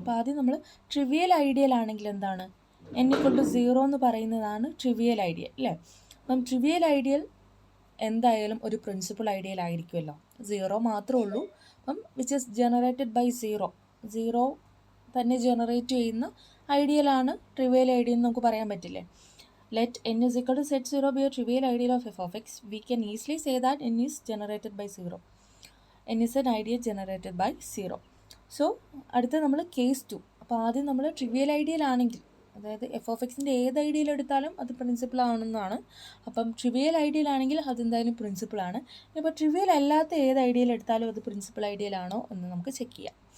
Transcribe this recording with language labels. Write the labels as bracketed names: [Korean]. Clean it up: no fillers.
[Malayalam] അപ്പോൾ ആദ്യം നമ്മൾ ട്രിവിയൽ ഐഡിയൽ ആണെങ്കിൽ എന്താണ്? n = 0 എന്ന് പറയുന്നതാണ് ട്രിവിയൽ ഐഡിയൽ അല്ലേ. അപ്പം ട്രിവിയൽ ഐഡിയൽ എന്തായാലും ഒരു പ്രിൻസിപ്പൽ ഐഡിയൽ ആയിരിക്കുമല്ലോ. 0 മാത്രമേ ഉള്ളൂ. അപ്പം വിച്ച് ഇസ് ജനറേറ്റഡ് ബൈ 0 തന്നെ ജനറേറ്റ് ചെയ്യുന്ന ഐഡിയലാണ് ട്രിവിയൽ ഐഡിയൽ എന്ന് നമുക്ക് പറയാൻ പറ്റില്ലേ. [English] Let n is equal to set 0 be a trivial ideal of f of x. We can easily say that n is generated by 0. n is an ideal generated by 0. [Malayalam] So അടുത്ത നമ്മൾ case 2. അപ്പോൾ ആദ്യം നമ്മൾ trivial ideal ആണെങ്കിൽ, അതായത് F of എക്സിൻ്റെ ഏത് ideal എടുത്താലും അത് പ്രിൻസിപ്പിൾ ആണെന്നാണ്. അപ്പം ട്രിവിയൽ ഐഡിയൽ ആണെങ്കിൽ അതെന്തായാലും പ്രിൻസിപ്പിളാണ്. ഇപ്പോൾ ട്രിവിയൽ അല്ലാത്ത ഏത് ഐഡിയൽ എടുത്താലും അത് പ്രിൻസിപ്പൽ ഐഡിയൽ ആണോ എന്ന് നമുക്ക് ചെക്ക് ചെയ്യാം.